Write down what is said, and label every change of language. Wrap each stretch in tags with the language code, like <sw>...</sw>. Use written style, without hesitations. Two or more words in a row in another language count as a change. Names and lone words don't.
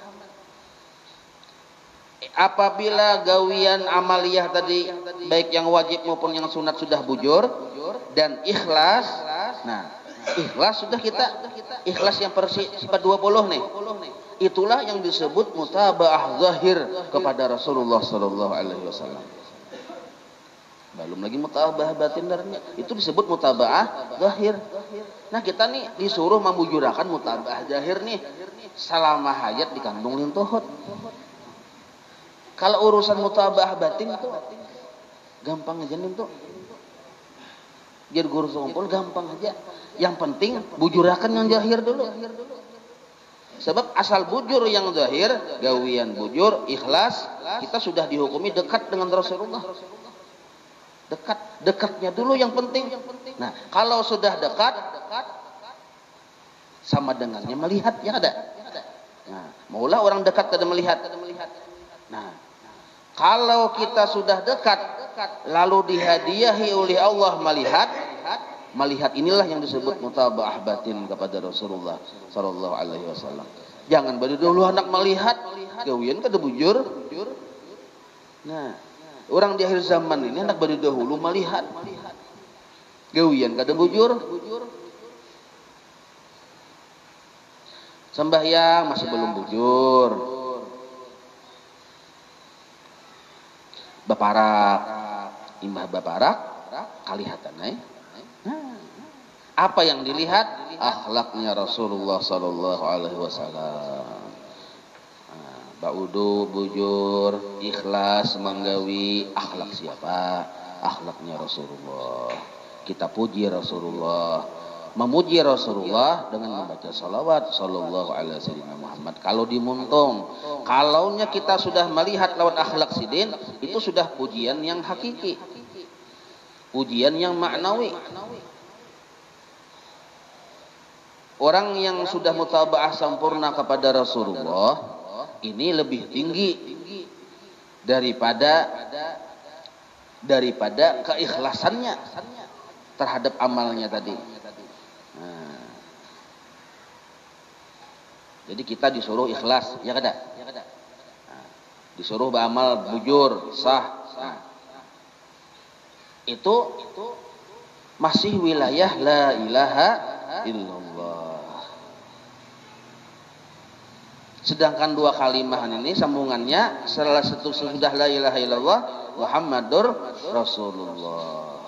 <bjn>Apabila gawian amaliyah tadi baik yang wajib maupun yang sunat sudah bujur dan ikhlas, nah ikhlas sudah kita ikhlas yang sifat 20 nih. Itulah yang disebut mutabaah zahir kepada Rasulullah</bjn> <ar>صلى الله عليه وسلم.</ar> <bjn>Belum lagi mutabaah batin darnya. Itu disebut mutabaah zahir. Nah, kita nih disuruh membujurakan mutabaah zahir nih selama hayat dikandung lintuhut. Kalau urusan mutabaah batin itu gampang aja nih tuh. Biar guru ngumpul gampang aja. Yang penting bujurakan yang zahir dulu. Sebab asal bujur yang zahir, gawian bujur, ikhlas, kita sudah dihukumi dekat dengan Rasulullah. Dekatnya dulu yang penting. Nah, kalau sudah dekat sama dengannya melihat ya ada. Nah, maulah orang dekat kada melihat. Nah, kalau kita sudah dekat lalu dihadiahi oleh Allah melihat inilah yang disebut mutabaah batin kepada Rasulullah</bjn> <ar>صلى الله عليه وسلم.</ar> <bjn>Jangan baru dulu anak melihat gawian kada bujur. Nah, orang di akhir zaman ini hendak beri dahulu melihat gawian kada bujur. Sembahyang masih belum bujur. Baparak, imbah baparak kalihatan apa yang dilihat? Akhlaknya Rasulullah</bjn> <ar>صلى الله عليه وسلم.</ar> <bjn>Baudu, bujur, ikhlas, menggawi akhlak siapa? Akhlaknya Rasulullah. Kita puji Rasulullah, memuji Rasulullah dengan membaca salawat</bjn> <ar>صلى الله عليه وسلم.</ar> <bjn>Kalau dimuntung, kalaunya kita sudah melihat lewat akhlak sidin, itu sudah pujian yang hakiki, pujian yang maknawi. Orang yang sudah mutabaah sempurna kepada Rasulullah ini lebih tinggi daripada keikhlasannya terhadap amalnya tadi. Nah, jadi kita disuruh ikhlas, ya kada? Nah, disuruh beramal bujur, sah. Nah, itu masih wilayah</bjn> <ar>لا إله إلا الله.</ar> <bjn>Sedangkan dua kalimahan ini sambungannya setelah sudah</bjn> <ar>لا إله إلا الله محمد رسول الله.</ar>